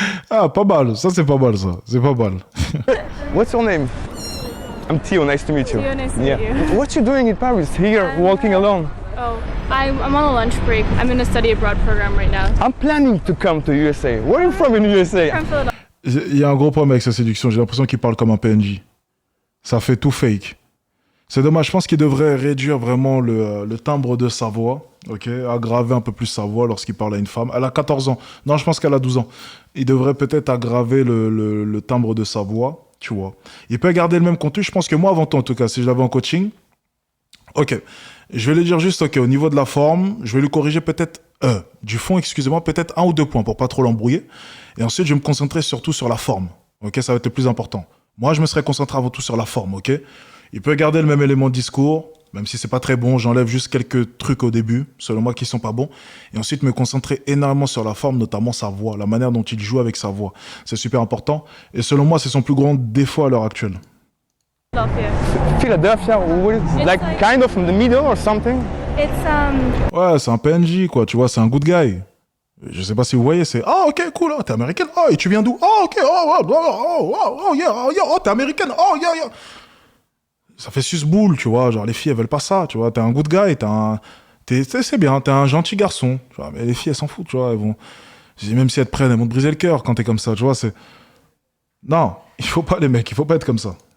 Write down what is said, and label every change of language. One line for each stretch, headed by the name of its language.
French: Ah, pas mal. Ça, c'est pas mal, ça. C'est pas mal.
English: What's your name? I'm Theo, nice to meet you. Theo, nice to meet you. What you doing in Paris here, walking alone? Oh, I'm on a lunch break. I'm in a study abroad program right now. I'm planning to come to USA. Where are you from in USA? From Philadelphia.
French: Il y a un gros problème avec sa séduction. J'ai l'impression qu'il parle comme un PNJ. Ça fait tout fake. C'est dommage. Je pense qu'il devrait réduire vraiment le timbre de sa voix. Ok, aggraver un peu plus sa voix lorsqu'il parle à une femme. Elle a 14 ans. Non, je pense qu'elle a 12 ans. Il devrait peut-être aggraver le timbre de sa voix. Tu vois. Il peut garder le même contenu. Je pense que moi, avant tout, en tout cas, si je l'avais en coaching, ok. Je vais lui dire juste, ok, au niveau de la forme, je vais lui corriger peut-être, du fond, excusez-moi, peut-être 1 ou 2 points pour pas trop l'embrouiller. Et ensuite, je vais me concentrer surtout sur la forme. Ok, ça va être le plus important. Moi, je me serais concentré avant tout sur la forme, ok. Il peut garder le même élément de discours, même si c'est pas très bon, j'enlève juste quelques trucs au début, selon moi, qui sont pas bons. Et ensuite, me concentrer énormément sur la forme, notamment sa voix, la manière dont il joue avec sa voix. C'est super important. Et selon moi, c'est son plus grand défaut à l'heure actuelle.
English: Philadelphia, like kind of in the middle or something? It's
French: Ouais, c'est un PNJ, quoi, tu vois, c'est un good guy. Je sais pas si vous voyez, c'est ah ok cool, oh, t'es américaine, oh et tu viens d'où? Oh ok, oh yeah, oh t'es américaine, oh yeah. Ça fait suce-boule, tu vois, genre les filles elles veulent pas ça, tu vois, t'es un good guy, c'est bien, t'es un gentil garçon, tu vois, mais les filles elles s'en foutent, tu vois, elles vont, même si elles te prennent, elles vont te briser le cœur quand t'es comme ça, tu vois, c'est, non, il faut pas les mecs, il faut pas être comme ça.